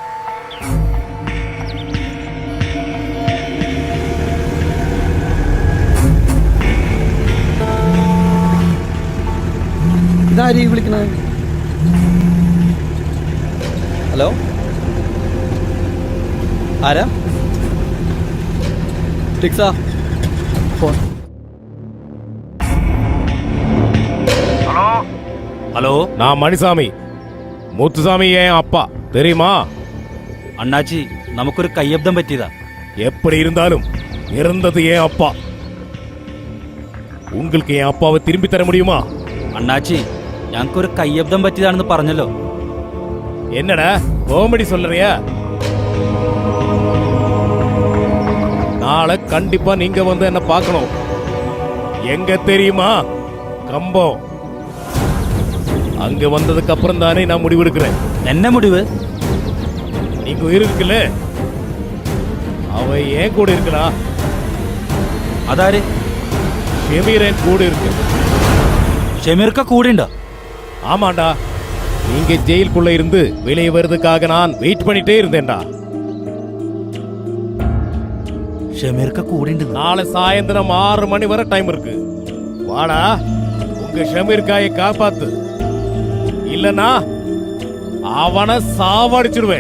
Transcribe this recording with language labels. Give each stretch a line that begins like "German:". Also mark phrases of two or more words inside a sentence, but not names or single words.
Malayalam: ഇതാരീ വിളിക്കണേ? ഹലോ, ആരാ? ടിക്സാ ഫോൺ. ഹലോ,
Tamil: நான் மணிசாமி, முத்துசாமி என் அப்பா தெரியுமா?
Malayalam: അണ്ണാച്ചി, നമുക്കൊരു കയ്യബ്ദം പറ്റിയതാ.
Tamil: எப்படி இருந்தாலும் இறந்தது என் அப்பா. உங்களுக்கு என் அப்பாவை திரும்பி தர முடியுமா?
Malayalam: അണ്ണാച്ചി, ഞങ്ങൾക്കൊരു കയ്യബ്ദം പറ്റിയതാണെന്ന് പറഞ്ഞല്ലോ.
Tamil: என்னடா காமெடி சொல்றியா? நாளை கண்டிப்பா நீங்க வந்து என்ன பார்க்கணும். எங்க தெரியுமா? கம்பம். அங்க வந்ததுக்கு அப்புறம் தானே நான் முடிவெடுக்கிறேன். என்ன முடிவு? நீங்க உயிர் இருக்குல்ல, அவ ஏன் கூட இருக்கா?
Malayalam: അതാര്?
Tamil: ஷெமீர் என் கூட இருக்கு.
Malayalam: ഷെമീർക്ക കൂടെ ഉണ്ടോ?
Tamil: ஆமாண்டா, நீங்க ஜெயிலுக்குள்ள இருந்து வெளியே வருவதுக்காக நான் வெயிட் பண்ணிட்டே இருந்தேன்டா.
Malayalam: ഷെമീർക്ക കൂടെ ഉണ്ട്.
Tamil: நாளை சாயந்தரம் 6 மணி வரை டைம் இருக்கு. வாடா, உங்க ஷெமீர்காயை காப்பாத்து. இல்லனா அவனை சாவடிச்சிடுவேன்.